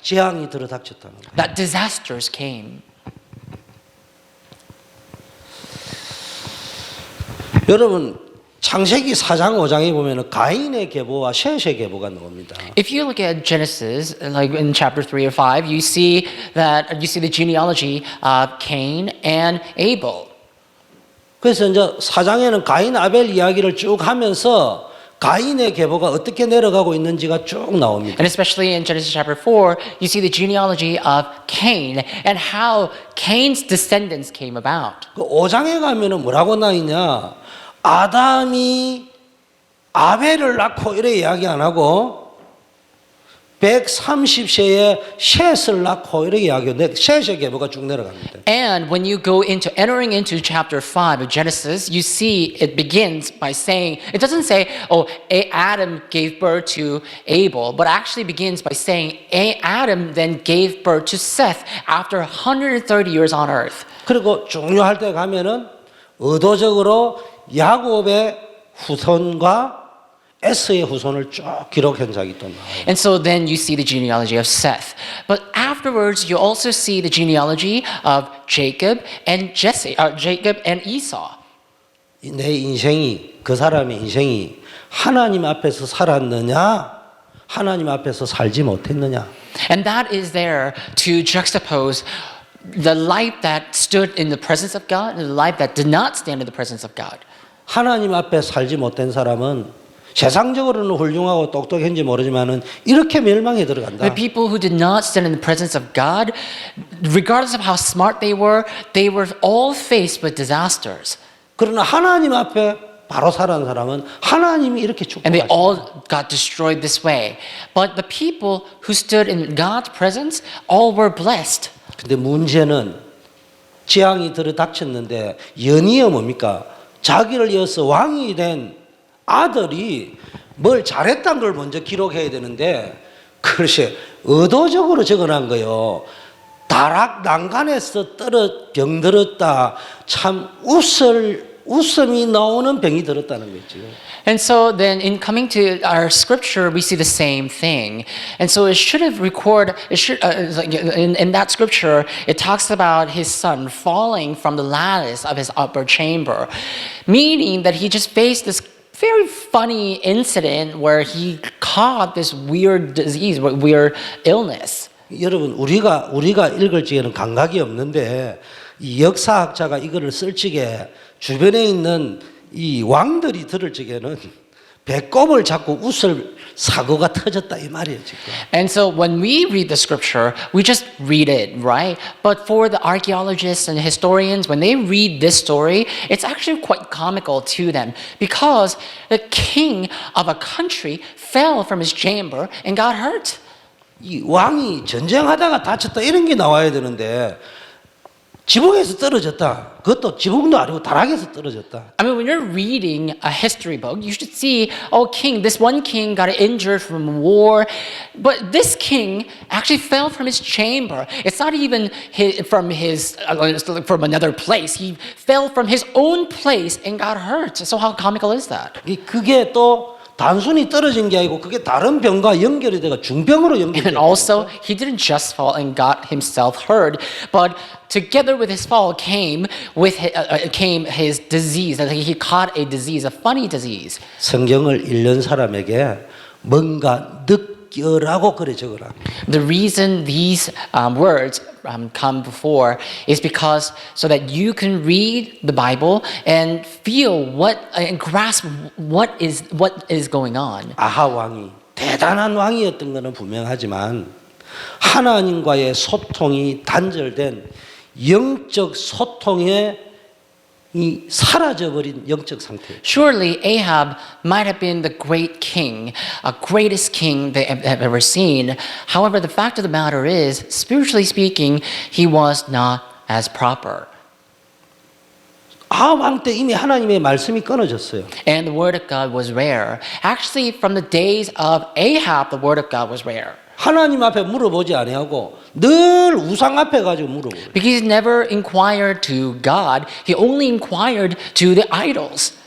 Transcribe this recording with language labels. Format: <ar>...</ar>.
<ko>재앙이 들어닥쳤다는 거예요.</ko> <en>That disasters came.</en> <ko>여러분 창세기 4장 5장에 보면은 가인의 계보와 셋의 계보가 나옵니다.</ko> <en>If you look at Genesis, like in chapter 3 or 5, you see the genealogy of Cain and Abel.</en> <ko>그래서 이제 4장에는 가인 아벨 이야기를 쭉 하면서 가인의 계보가 어떻게 내려가고 있는지가 쭉 나옵니다.</ko> <en>And especially in Genesis chapter 4, you see the genealogy of Cain and how Cain's descendants came about.</en> <ko>그 5장에 가면은 뭐라고 나 있냐? 아담이 아벨을 낳고 이래 이야기 안 하고 130세에 셋을 낳고 이렇게 이야기하는데 셋의 계보가 쭉 내려갑니다.</ko> <en>And when you go into entering into chapter 5 of Genesis, you see it begins by saying, it doesn't say, oh, Adam gave birth to Abel, but actually begins by saying, Adam then gave birth to Seth after 130 years on earth.</en> <ko>그리고 중요할 때 가면은 의도적으로 야곱의 후손과 에서의 후손을 쭉 기록한 적이 또 나와요.</ko> <en>And so then you see the genealogy of Seth. But afterwards, you also see the genealogy of Jacob and Esau.</en> <ko>내 인생이 그 사람의 인생이 하나님 앞에서 살았느냐, 하나님 앞에서 살지 못했느냐.</ko> <en>And that is there to juxtapose the life that stood in the presence of God and the life that did not stand in the presence of God.</en> <ko>하나님 앞에 살지 못된 사람은 세상적으로는 훌륭하고 똑똑한지 모르지만은 이렇게 멸망에 들어간다.</ko> <en>The people who did not stand in the presence of God, regardless of how smart they were all faced with disasters.</en> <ko>그러나 하나님 앞에 바로 살아는 사람은 하나님이 이렇게</ko> <en>And they</en> <ko>축복하십니다.</ko> <en>all got destroyed this way. But the people who stood in God's presence, all were blessed.</en> <ko>근데 문제는 재앙이 들어닥쳤는데 연이어 뭡니까? 자기를 이어서 왕이 된 아들이 뭘 잘했다는 걸 먼저 기록해야 되는데 그것이 의도적으로 적어놓은 거요. 다락 난간에서 병들었다. 참 웃을 웃음이 나오는 병이 들었다는 거죠.</ko> <en>And so then in coming to our scripture, we see the same thing. And so it should have in that scripture, it talks about his son falling from the lattice of his upper chamber, meaning that he just faced this very funny incident where he caught this weird disease, weird illness.</en> <ko>여러분 우리가 읽을 적에는 감각이 없는데 이 역사학자가 이거를 쓸 적에 주변에 있는 이 왕들이 들을 적에는 배꼽을 잡고 웃을 사고가 터졌다 이 말이에요 지금.</ko> <en>And so when we read the scripture, we just read it, right? But for the archaeologists and historians, when they read this story, it's actually quite comical to them because the king of a country fell from his chamber and got hurt.</en> <ko>이 왕이 전쟁하다가 다쳤다 이런 게 나와야 되는데 지붕에서 떨어졌다. 그것도 지붕도 아니고 다락에서 떨어졌다.</ko> <en>I mean, when you're reading a history book, you should see, oh, this one king got injured from war, but this king actually fell from his chamber. It's not even from another place. He fell from his own place and got hurt. So how comical is that?</en> <ko>그게 또 단순히 떨어진 게 아니고 그게 다른 병과 연결이 돼가 중병으로 연결이</ko> <en>And also, he didn't just fall and got himself hurt, but together with his fall came his disease. That he caught a disease, a funny disease.</en> <ko>성경을 읽는 사람에게 뭔가 느껴라고 그래 적어라.</ko> <en>The reason these words come before is because so that you can read the Bible and feel and grasp what is going on.</en> <ko>아하 왕이 대단한 왕이었던 것은 분명하지만 하나님과의 소통이 단절된 영적 소통에 이 사라져버린 영적 상태.</ko> <en>Surely Ahab might have been the great king, greatest king they have ever seen. However, the fact of the matter is, spiritually speaking, he was not as proper.</en> <ko>아합 왕 때 이미 하나님의 말씀이 끊어졌어요.</ko> <en>And the word of God was rare. Actually, from the days of Ahab, the word of God was rare. 하나님 앞에 물어보지 아니하고 늘 우상 앞에 가지고 물어보고. Because he never inquired to God, he only inquired to the idols.</en>